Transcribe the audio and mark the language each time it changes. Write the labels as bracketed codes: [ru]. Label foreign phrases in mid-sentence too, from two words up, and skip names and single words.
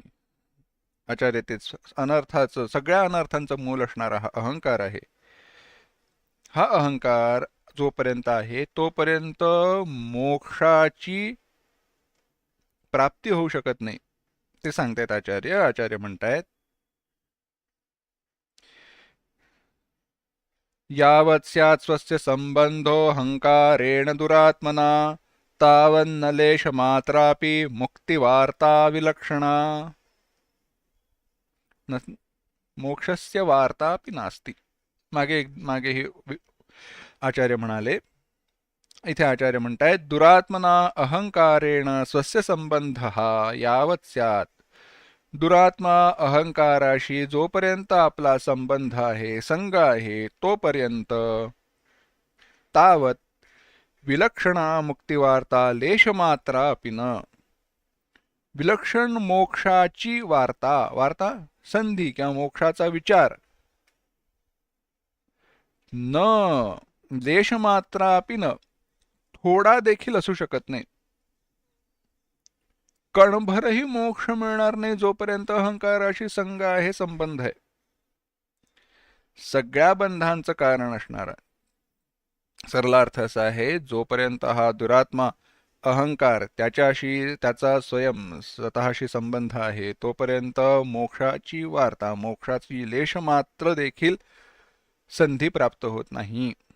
[mr] आचार्य तेच अनर्थाचं, सगळ्या अनर्थांचं मूल असणारा हा अहंकार आहे. हा अहंकार जोपर्यंत आहे तोपर्यंत मोक्षाची प्राप्ती होऊ शकत नाही. ते सांगतायत आचार्य. आचार्य म्हणतायत [sa] यावत् स्यात् स्वस्य संबंधो अहंकारेण दुरात्मना तावन्न लेशमात्रापि मुक्तिवार्ता विलक्षणा. मोक्षस्य वार्तापि नास्ति. [mr] मागे हे आचार्य म्हणाले. इथे आचार्य म्हणतायत [sa] दुरात्मना अहंकारेण स्वस्य संबंधः यावत् स्यात्. [mr] दुरात्मा अहंकाराशी जोपर्यंत आपला संबंध आहे, संग आहे, तोपर्यंत [sa] तावत विलक्षणा मुक्तिवार्ता लेशमात्रा अपि न. [mr] विलक्षण मोक्षाची वार्ता, वार्ता संधी किंवा मोक्षाचा विचार [sa] न लेशमात्रा अपि न, [mr] थोडा देखील असू शकत नाही. कणभरही मोक्ष मिळणार नाही जोपर्यंत अहंकाराशी संग आहे, संबंध आहे. सगळ्या बंधांचं कारण असणार आहे. सरला अर्थ असा आहे, जोपर्यंत हा दुरात्मा अहंकार त्याच्याशी त्याचा स्वयं स्वतःशी संबंध आहे तोपर्यंत मोक्षाची वार्ता, मोक्षाची लेश मात्र देखील संधी प्राप्त होत नाही.